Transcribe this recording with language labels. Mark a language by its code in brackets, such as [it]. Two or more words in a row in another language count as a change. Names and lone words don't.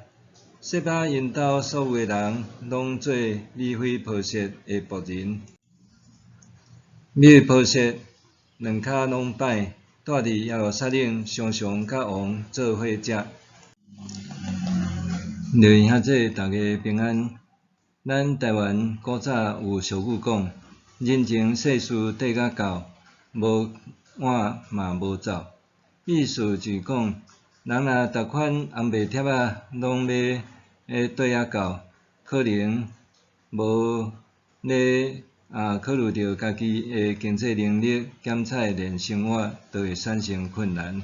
[nan] 西巴因兜所有的人，拢做米非波设的仆人。米非波设两骹拢歹，住伫耶路撒冷，常常甲王做伙食。留言兄弟大家平安。咱台湾古早有俗语讲：人情世事缀甲到，无碗嘛无灶。意思就是讲，人若逐款红白帖仔拢要缀啊到，可能无咧考虑到家己的经济能力，减菜连生活都会产生困难。